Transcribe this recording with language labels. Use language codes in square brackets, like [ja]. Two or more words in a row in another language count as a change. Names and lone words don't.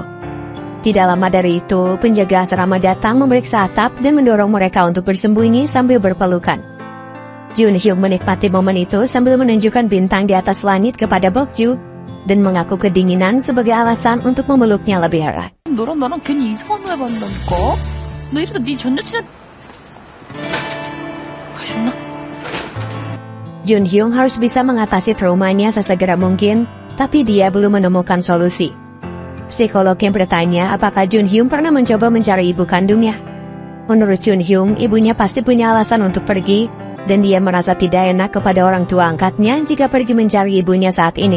[id] Tidak lama dari itu, penjaga asrama datang memeriksa atap dan mendorong mereka untuk bersembunyi sambil berpelukan. Junhyung menikmati momen itu sambil menunjukkan bintang di atas langit kepada Bokju dan mengaku kedinginan sebagai alasan untuk memeluknya lebih erat. [ko] 너랑 나랑 괜히 이상한 거 해봤다니까? 너 이러다 네 전 여친한... 가셨나? [id] Junhyung harus bisa mengatasi traumanya sesegera mungkin, tapi dia belum menemukan solusi. Psikolog yang bertanya apakah Junhyung pernah mencoba mencari ibu kandungnya. Menurut Junhyung, ibunya pasti punya alasan untuk pergi, dan dia merasa tidak enak kepada orang tua angkatnya jika pergi mencari ibunya saat ini.